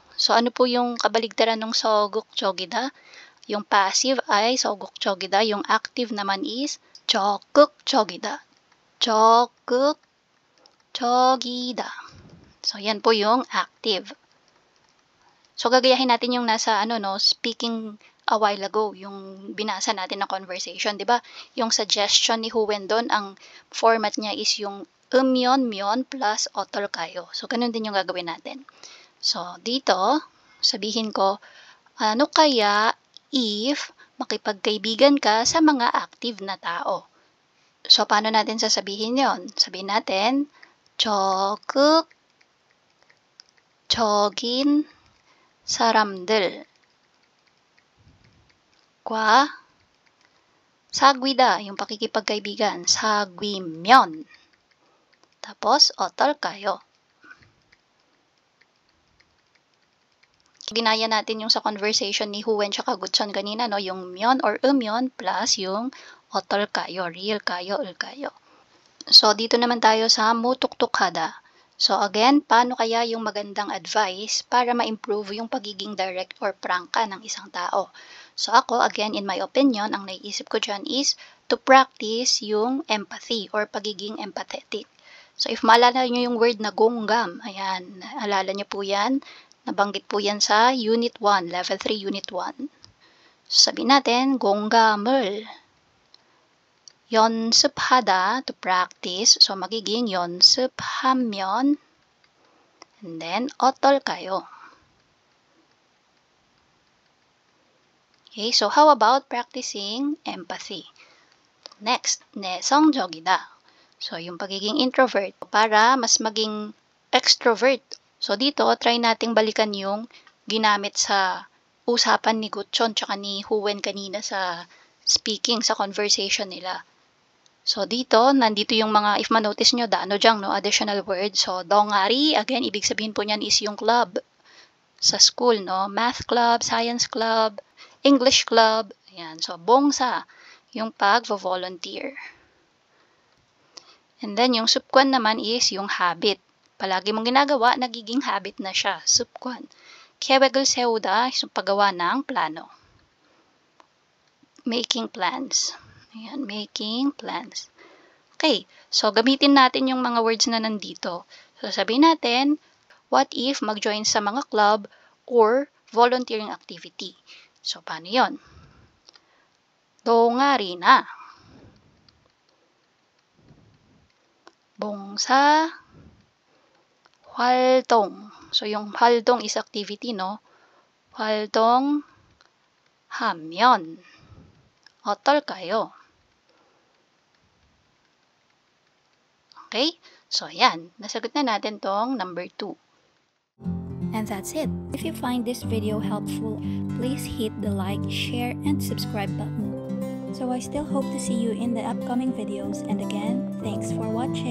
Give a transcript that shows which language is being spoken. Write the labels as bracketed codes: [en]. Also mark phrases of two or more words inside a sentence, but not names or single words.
[tl] So, ano po yung kabaligtaran ng 소극적이다? Yung passive ay 적극적이다. Yung active naman is 적극적이다. [ko] 적극적이다. [tl] So, yan po yung active. So, gagayahin natin yung nasa, [en] speaking a while ago, [tl] yung binasa natin na conversation, di ba? Yung suggestion ni Huwen doon, ang format niya is yung 면 plus 어떨까요? So, ganun din yung gagawin natin. So, dito, sabihin ko, ano kaya if makipagkaibigan ka sa mga active na tao? So, paano natin sasabihin yon? Sabihin natin, [ko] 적극적인 사람들과 사귀다, [tl] yung pakikipagkaibigan, 사귀면. Tapos, 어떨까요? Ginaya natin yung sa conversation ni Huwen tsaka Gutson kanina, no? Yung 면 or 면 plus yung 어떨까요, real kayo, ulkayo. So, dito naman tayo sa mutuktukhada. So, again, paano kaya yung magandang advice para ma-improve yung pagiging direct or prangka ng isang tao? So, ako, [en] again, in my opinion, [tl] ang naiisip ko dyan is [en] to practice [tl] yung empathy or pagiging empathetic. So, if maalala nyo yung word na gonggam, ayan, alala nyo po yan, nabanggit po yan sa Unit 1, Level 3, Unit 1. So, sabihin natin, [ko] 공감을 연습하다, [en] to practice. [tl] So, magiging 연습하면, and then, 어떨까요? [en] Okay, so how about practicing empathy? Next, [ko] 내성적이다. [tl] So, yung pagiging introvert, para mas maging extrovert. So, dito, try nating balikan yung ginamit sa usapan ni Gutson tsaka ni Huwen kanina sa speaking, sa conversation nila. So, dito, nandito yung mga, if ma-notice nyo, additional word. So, 동아리, again, ibig sabihin po niyan is yung club sa school, no? [en] Math club, science club, English club. [tl] Ayan. So, 봉사, yung pag-volunteer. And then, yung 습관 naman is yung habit. Palagi mong ginagawa, nagiging habit na siya. [ko] 습관. 계획을 세우다, [tl] yung paggawa ng plano. [en] Making plans. Ayan, making plans. [tl] Okay, so gamitin natin yung mga words na nandito. So, sabihin natin, [en] what if [tl] mag-join sa mga [en] club or volunteering activity? [tl] So, paano yon? [ko] 동아리 na. 봉사 활동. [tl] So, yung 활동 is activity, no? [ko] 활동하면 어떨까요? [tl] Okay? So, ayan. Nasagot na natin tong number 2. [en] And that's it. If you find this video helpful, please hit the like, share, and subscribe button. So I still hope to see you in the upcoming videos. And again, thanks for watching.